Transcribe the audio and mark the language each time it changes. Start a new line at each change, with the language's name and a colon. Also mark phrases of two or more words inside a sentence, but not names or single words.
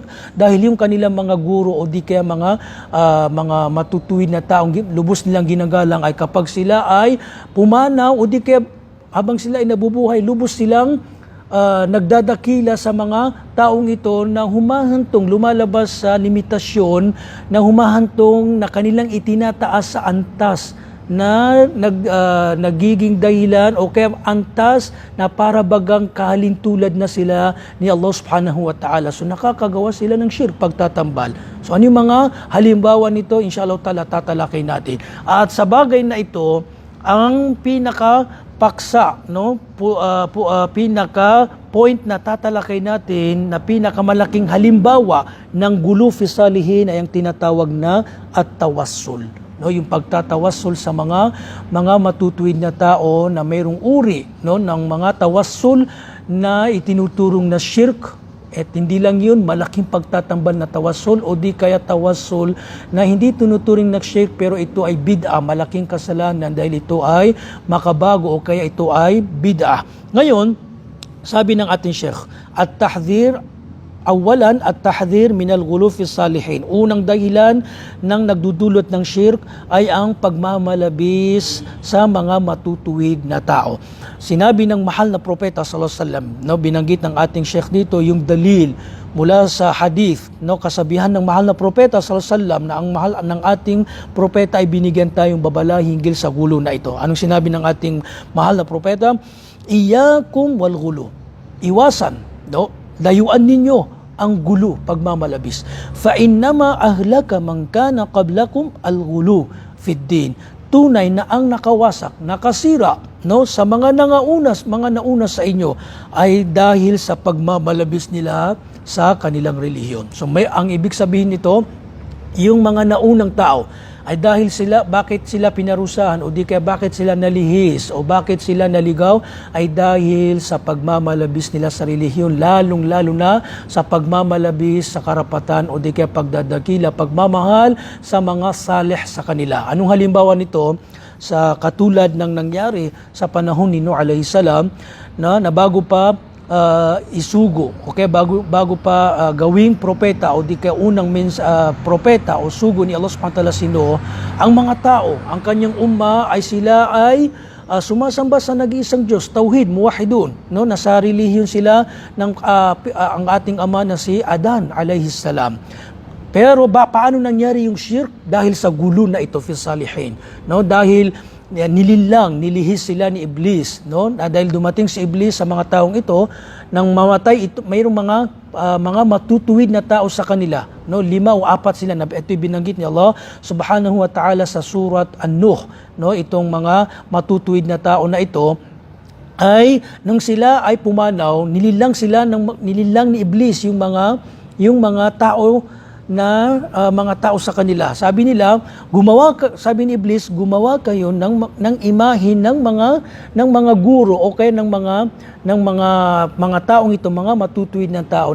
Filipino: Dahil yung kanilang mga guro o di kaya mga matutuwid na taong lubos nilang ginagalang ay kapag sila ay pumanaw o di kaya habang sila ay nabubuhay, lubos silang nagdadakila sa mga taong ito na humahantong, lumalabas sa limitasyon na humahantong na kanilang itinataas sa antas na nagiging dahilan o kaya antas na para bagang kahalintulad na sila ni Allah
Arabic: سبحانه وتعالى.
Filipino: So nakakagawa sila ng shirk, pagtatambal. So ano yung mga halimbawa nito?
Arabic: إن شاء الله تعالى
Filipino: tatalakay natin. At sa bagay na ito, ang pinaka-paksa, pinaka-point na tatalakay natin na pinakamalaking halimbawa ng
Arabic: الغلو في الصالحين
Filipino: ay ang tinatawag na at-tawassul. Yung pagtatawassul sa mga matutuwid na tao na mayroong uri ng mga tawassul na itinuturong na shirk. At hindi lang yun, malaking pagtatambal na tawassul o di kaya tawassul na hindi tinuturing na shirk pero ito ay bid'a, malaking kasalanan dahil ito ay makabago o kaya ito ay bid'a. Ngayon, sabi ng ating Sheikh,
Arabic: التحذير، أولاً التحذير من الغلو في الصالحين.
Filipino: Unang dahilan ng nagdudulot ng shirk ay ang pagmamalabis sa mga matutuwid na tao. Sinabi ng mahal na propeta
Arabic: صلى الله عليه وسلم,
Filipino: binanggit ng ating Sheikh dito yung dalil mula sa hadith, kasabihan ng mahal na propeta
Arabic: صلى الله عليه وسلم
Filipino: na ang mahal ng ating propeta ay binigyan tayong babala hinggil sa gulo na ito. Anong sinabi ng ating mahal na propeta?
Arabic: إياكم والغلو.
Filipino: Iwasan, layuan ninyo ang gulo, pagmamalabis.
Arabic: فإنما أهلك من كان قبلكم الغلو في الدين.
Filipino: Tunay na ang nakawasak, nakasira sa mga nauna sa inyo ay dahil sa pagmamalabis nila sa kanilang relihiyon. So ang ibig sabihin nito, yung mga naunang tao ay dahil bakit sila pinarusahan o di kaya bakit sila nalihis o bakit sila naligaw ay dahil sa pagmamalabis nila sa relihiyon, lalong-lalo na sa pagmamalabis sa karapatan o di kaya pagdadakila, pagmamahal sa mga salih sa kanila. Anong halimbawa nito? Sa katulad ng nangyari sa panahon ni Nuh
Arabic: عليه السلام
Filipino: na bago pa isugo. Okay, bago pa gawing propeta o di kaya unang propeta o sugo ni Allah
Arabic: سبحانه وتعالى
Filipino: sino, ang mga tao, ang kanyang umma ay sila ay sumasamba sa nag-iisang Diyos,
Arabic: توحيد، موحدون,
Filipino: no? Nasa relihiyon sila ng ang ating ama na si Adan
Arabic: عليه السلام.
Filipino: Pero paano nangyari yung shirk? Dahil sa gulo na ito
Arabic: في الصالحين,
Filipino: no? Dahil nilihis sila ni Iblis, no? Dahil dumating si Iblis sa mga taong ito, nang mamatay ito, mayroong mga matutuwid na tao sa kanila, no? 5 o 4 sila na ito binanggit ni Allah
Arabic: سبحانه وتعالى
Filipino: sa surat An-Nuh, no? Itong mga matutuwid na tao na ito ay nung sila ay pumanaw, nililang ni Iblis yung mga tao na mga tao sa kanila. Sabi nila, sabi ni Iblis, gumawa kayo ng imahin ng mga guro o kaya ng mga taong ito, mga matutuwid na tao.